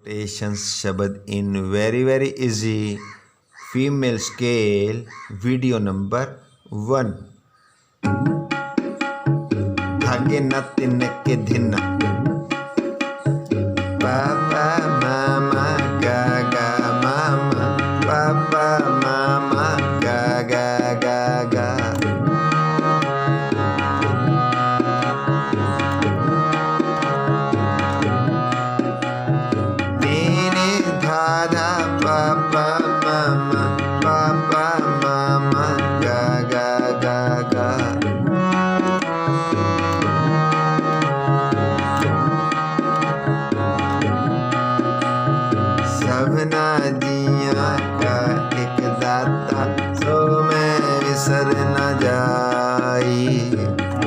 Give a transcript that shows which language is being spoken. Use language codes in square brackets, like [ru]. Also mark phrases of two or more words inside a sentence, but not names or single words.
[en] Notations शब्द in very easy female scale. Video number 1. धागे न तिन के धिन पापा मामा गा गा मामा पापा मामा गा गा गा गा Papa mama ga ga ga ga [pa] ਸਭਨਾ ਜੀਆ ਕਾ ਇਕੁ ਦਾਤਾ ਸੋ ਮੈ ਵਿਸਰਿ ਨ ਜਾਈ